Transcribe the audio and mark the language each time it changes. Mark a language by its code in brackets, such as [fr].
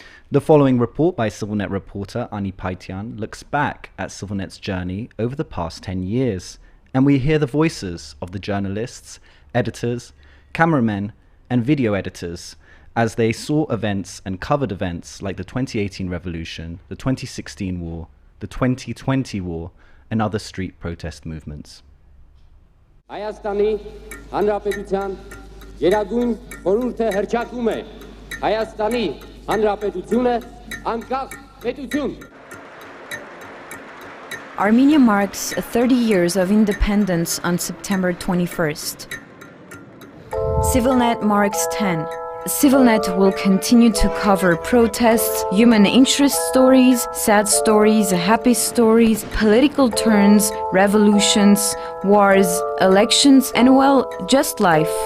[en] The following report by CivilNet reporter Ani Paitian looks back at CivilNet's journey over the past 10 years, and we hear the voices of the journalists, editors, cameramen, and video editors as they saw events and covered events like the 2018 revolution, the 2016 war, the 2020 war, and other street protest movements. [hy] Հայաստանի Հանրապետության Գերագույն խորհուրդը հռչակում է Հայաստանի Հանրապետությունը անկախ պետություն. [en] Armenia marks 30 years of independence on September 21st. CivilNet marks 10. CivilNet will continue to cover protests, human interest stories, sad stories, happy stories, political turns, revolutions, wars, elections, and well, just life.